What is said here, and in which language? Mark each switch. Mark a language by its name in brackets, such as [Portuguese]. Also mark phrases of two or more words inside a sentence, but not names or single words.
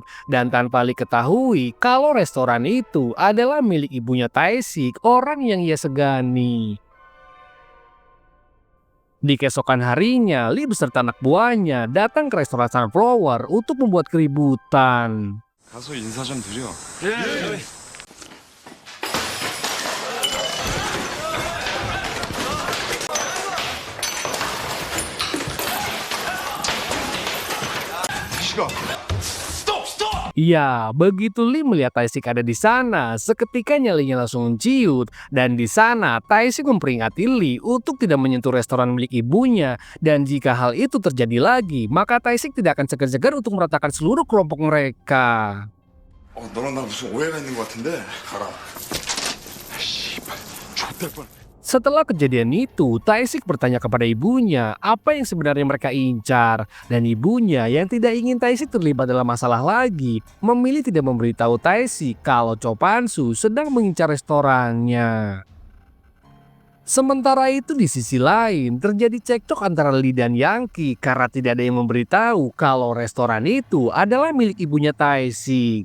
[Indonesian] Dan tanpa Lee ketahui kalau restoran itu adalah milik ibunya Taesik, orang yang ia segani. Di keesokan harinya, Lee beserta anak buahnya datang ke restoran Sunflower untuk membuat keributan. [Korean] 가서 인사 좀 드려. 시간. [Indonesian] Ya, begitu Lee melihat Taesik ada di sana, seketika nyalinya langsung ciut. Dan di sana, Taesik memperingati Lee untuk tidak menyentuh restoran milik ibunya. Dan jika hal itu terjadi lagi, maka Taesik tidak akan segan-segan untuk meratakan seluruh kelompok mereka. [Korean] 너랑 나 무슨 오해가 있는 것 같은데. 가라. 씨발. 족될 뻔. [Indonesian] Setelah kejadian itu, Taesik bertanya kepada ibunya apa yang sebenarnya mereka incar. Dan ibunya yang tidak ingin Taesik terlibat dalam masalah lagi, memilih tidak memberitahu Taesik kalau Cho Pan-soo sedang mengincar restorannya. Sementara itu di sisi lain, terjadi cekcok antara Lee dan Yangki karena tidak ada yang memberitahu kalau restoran itu adalah milik ibunya Taesik.